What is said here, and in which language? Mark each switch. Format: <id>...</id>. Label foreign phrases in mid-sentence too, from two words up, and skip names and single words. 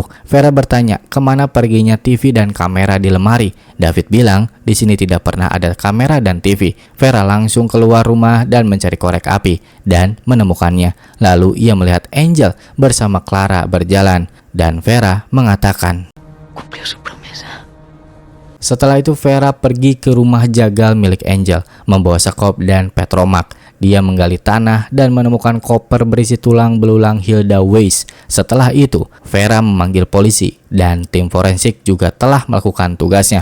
<id>Vera bertanya kemana perginya TV dan kamera di lemari. David bilang di sini tidak pernah ada kamera dan TV. Vera langsung keluar rumah dan mencari korek api dan menemukannya. Lalu ia melihat Angel bersama Clara berjalan dan Vera mengatakan,</id> <es>Cumplió su promesa.</es> <id>Setelah itu Vera pergi ke rumah jagal milik Angel membawa sekop dan petromak. Dia menggali tanah dan menemukan koper berisi tulang belulang Hilda Weiss. Setelah itu Vera memanggil polisi dan tim forensik juga telah melakukan tugasnya.</id>